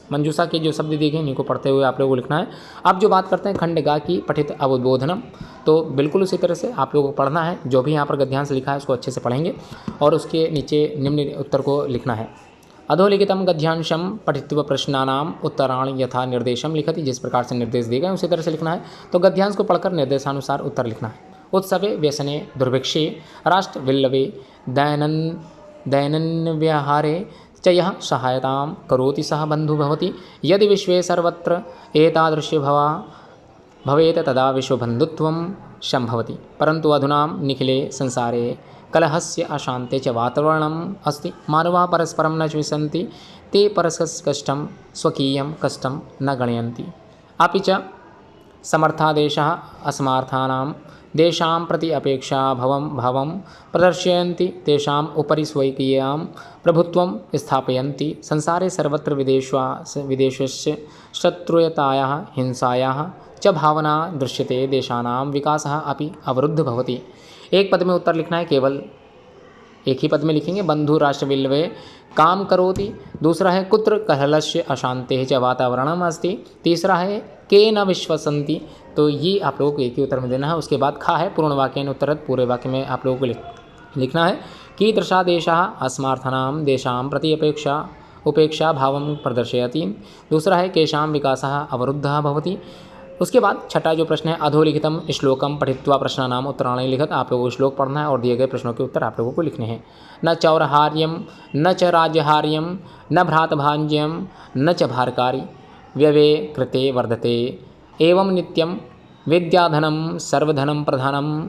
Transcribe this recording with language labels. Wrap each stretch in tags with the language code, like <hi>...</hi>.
<hi>मंजूषा के जो शब्द दिए गए इनको पढ़ते हुए आप लोगों को लिखना है। अब जो बात करते हैं खंडगा की पठित अवबोधनम, तो बिल्कुल उसी तरह से आप लोगों को पढ़ना है। जो भी यहाँ पर गद्यांश लिखा है उसको अच्छे से पढ़ेंगे और उसके नीचे निम्न उत्तर को लिखना है।</hi> <sa>अधोलिखितम गद्यांशम पठित्वा प्रश्नानाम उत्तराणि यथा निर्देशम लिखति,</sa> <hi>जिस प्रकार से निर्देश दिए गए उसी तरह से लिखना है। तो गद्यांश को पढ़कर निर्देशानुसार उत्तर लिखना है।</hi> <sa>उत्सवे व्यसने दुर्भिक्षे राष्ट्रविल्लवे दैनन्यव्यवहारे च यः सहायतां करोति सः बन्धुः भवति। यदि विश्वे सर्वत्र एतादृशी भवेत् तदा विश्वबन्धुत्वं सम्भवति। परन्तु अधुना निखिले संसारे कलहस्य अशान्ते च वातावरणम् अस्ति। मानवाः परस्परं न विशन्ति, ते परस्परस्य कष्टं स्वकीयं कष्टं न गणयन्ति। अपि च समर्थादेशः असमर्थानां देशां प्रति अपेक्षा भावं प्रदर्शयन्ति, तेषाम् उपरि स्वकीयां प्रभुत्वं स्थापयन्ति। संसारे सर्वत्र विदेशस्य शत्रुतायाः हिंसायाः च भावना दृश्यते, देशानां विकासः अपि अवरुद्ध भवति।</sa> <hi>एक पद में उत्तर लिखना है, केवल एक ही पद में लिखेंगे।</hi> <sa>बंधु राष्ट्रविल्लवे काम करोति।</sa> <hi>दूसरा है</hi> <sa>कुत्र कलहस्य अशांते च वातावरणम अस्ति।</sa> <hi>तीसरा है</hi> <sa>के न विश्वसन्ति।</sa> <hi>तो ये आप लोगों को एक ही उत्तर में देना है। उसके बाद खा है</hi> <sa>पूर्ण वाक्येन उत्तरत्,</sa> <hi>पूरे वाक्य में आप लोगों को लिखना है।</hi> <sa>कीदृशा देशाः अस्मार्थानां देशां प्रति उपेक्षा भावं प्रदर्शयति।</sa> <hi>दूसरा है</hi> <sa>केषां विकासः अवरुद्धः भवति।</sa> <hi>उसके बाद छठा जो प्रश्न है,</hi> <sa>अधोलिखितम श्लोकम पठित्वा प्रश्नानाम उत्तराणि लिखत।</sa> <hi>आप लोगों को श्लोक पढ़ना है और दिए गए प्रश्नों के उत्तर आप लोगों को लिखने हैं।</hi> <sa>न चौरहार्यम न च राज्यहार्यम न भ्रातभाज्यम न च भारकारी व्यवे कृते वर्धते एवं नित्यम विद्याधनम सर्वधनम प्रधानम।</sa>